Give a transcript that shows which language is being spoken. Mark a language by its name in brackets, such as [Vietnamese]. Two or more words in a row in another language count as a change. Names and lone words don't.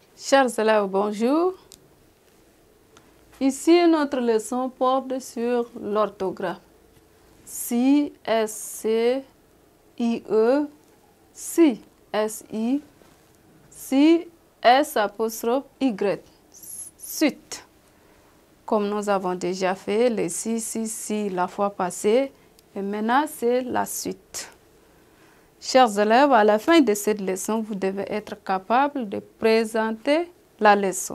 [French] Chers élèves, bonjour. Ici, notre leçon porte sur l'orthographe. Si, S-C, I-E, si, S-I, si, S''Y, suite. Comme nous avons déjà fait les si la fois passée, et maintenant c'est la suite. Chers élèves, à la fin de cette leçon, vous devez être capable de présenter la leçon.